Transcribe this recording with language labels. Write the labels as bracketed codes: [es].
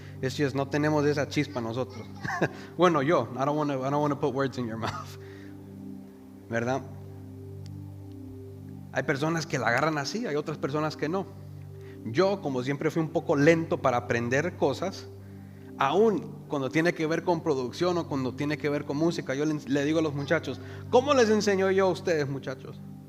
[en] It's just [es] no tenemos esa chispa nosotros. [en] Bueno, I don't want to put words in your mouth. [es] ¿Verdad? Hay personas que la agarran así, hay otras personas que no. Yo, como siempre fui un poco lento para aprender cosas, aún cuando tiene que ver con producción o cuando tiene que ver con música, yo le digo a los muchachos, ¿cómo les enseño yo a ustedes, muchachos?